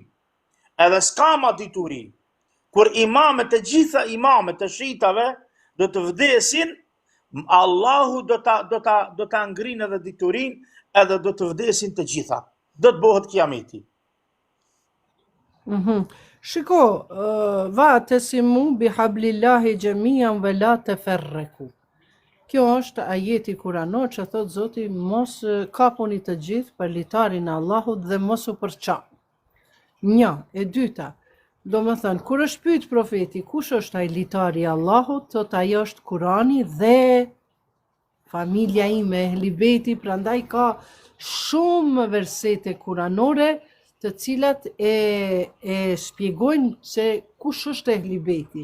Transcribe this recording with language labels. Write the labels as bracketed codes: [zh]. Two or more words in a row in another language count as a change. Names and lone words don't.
[sq] Edhe s'ka ma diturin. Kur të gjitha imamet të shitave do të vdesin, Allahu do ta ngrinë edhe diturin, edhe do të vdesin të gjitha. Do të bëhet kiameti. Shiko, [ar] واعتصموا بحبل الله جميعا ولا تفرقوا. [sq] Kjo është ajeti kuranor që thot Zoti mos kapuni të gjithë për litarin e Allahut dhe mos u përçani. Një, e dyta, do më thënë, kur është pyet profeti, kush është ai litari i Allahut, thot ajo është Kurani dhe familja ime, Ehli Bejti, prandaj ka shumë versete kuranore të cilat e shpjegojnë se kush është Ehli Bejti.